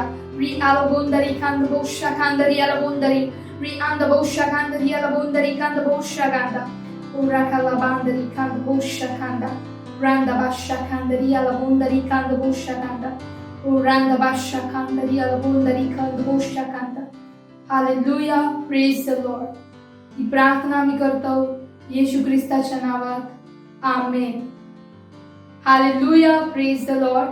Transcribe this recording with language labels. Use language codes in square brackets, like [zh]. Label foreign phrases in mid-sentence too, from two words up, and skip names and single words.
[en] Ri alabondari kanda boshakanda ri alabondari. Ri anda boshakanda ri alabondari kanda boshakanda. O rakalabandari kanda boshakanda. Randa bashakanda ri alabondari kanda boshakanda. O randa bashakanda ri alabondari kanda boshakanda. Hallelujah, praise the Lord. [mr] ही प्रार्थना आम्ही करतो येशू ख्रिस्ताच्या नावात. [en] Amen. Hallelujah, praise the Lord.